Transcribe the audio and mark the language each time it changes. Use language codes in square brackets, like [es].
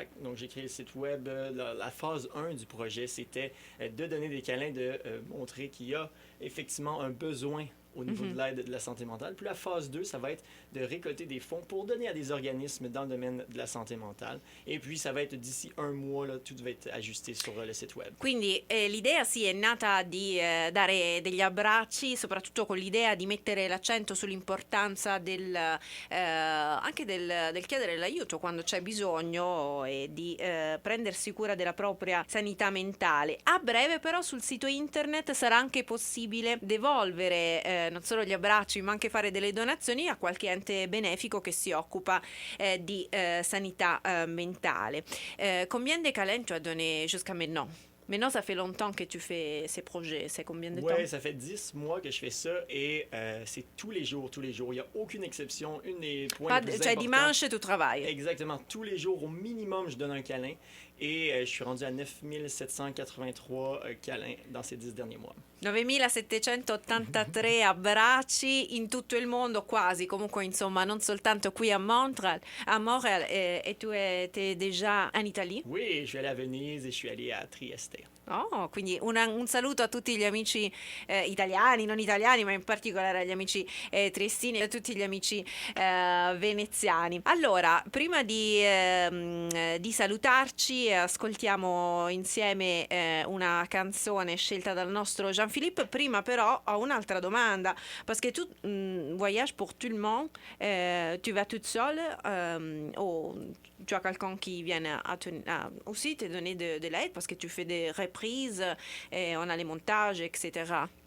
[fr] Donc, j'ai créé le site web. La phase 1 du projet, c'était de donner des câlins, de montrer qu'il y a effectivement un besoin au niveau de l'aide de la santé mentale. Puis la phase 2, ça va être de récolter des fonds pour donner à des organismes dans le domaine de la santé mentale. Et puis, ça va être d'ici un mois, là, tout va être ajusté sur le site web. [it] Quindi l'idea è nata di dare degli abbracci, soprattutto con l'idea di mettere l'accento sull'importanza anche del chiedere l'aiuto quando c'è bisogno e di prendersi cura della propria sanità mentale. A breve però sul sito internet sarà anche possibile devolvere non solo gli abbracci ma anche fare delle donazioni a qualche ente benefico che si occupa di sanità mentale. [fr] Combien de câlins tu as donné jusqu'à maintenant? Maintenant, ça fait longtemps que tu fais ces projets. C'est combien de temps? Oui, ça fait 10 mois que je fais ça et c'est tous les jours. Il n'y a aucune exception. Une des points les plus importants. Dimanche, tu travailles. Exactement. Tous les jours, au minimum, je donne un câlin et je suis rendu à 9783 câlins dans ces 10 derniers mois. [it] 9.783 abbracci in tutto il mondo, quasi, comunque insomma, non soltanto qui a Montréal. [fr] Et tu étais déjà en Italie? Oui, je suis allé à Venise et je suis allé à Trieste. [it] Oh, quindi un saluto a tutti gli amici italiani, non italiani, ma in particolare agli amici triestini e a tutti gli amici veneziani. Allora, prima di salutarci, ascoltiamo insieme una canzone scelta dal nostro Jean-Philippe. Prima però ho un'altra domanda, [fr] parce que tu voyages pour tout le monde, tu vas toute seule ou tu as quelqu'un qui vient aussi te donner de l'aide parce que tu fais des reprises, et on a les montages, etc.